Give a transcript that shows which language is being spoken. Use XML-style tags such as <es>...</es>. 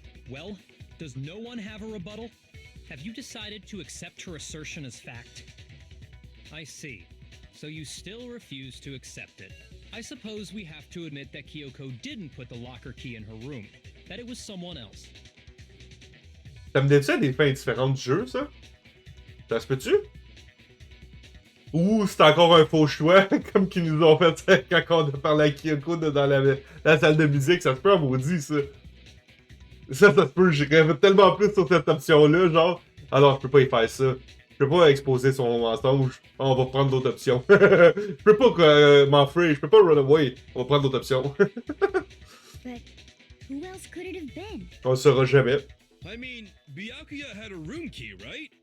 <en>Well, does no one have a rebuttal? Have you decided to accept her assertion as fact? I see. So you still refuse to accept it. I suppose we have to admit that Kyoko didn't put the locker key in her room, that it was someone else.</en> <fr>Ça me dit-tu à des fins différentes du jeu, ça? Ça se peut-tu? Ou c'est encore un faux choix, comme qu'ils nous ont fait quand on a parlé à Kyoko dans la salle de musique, ça se peut en maudit, ça. Ça se peut, je rêve tellement plus sur cette option-là, genre, alors je peux pas y faire ça. Je peux pas exposer son mensonge, on va prendre d'autres options. Je peux pas m'enfuir, je peux pas</fr> <en>run away,</en> <fr>on va prendre d'autres options.</fr> <en>But who else could it have been?</en> <fr>On le saura jamais.</fr> <en>I mean, Byakuya had a room key, right?</en>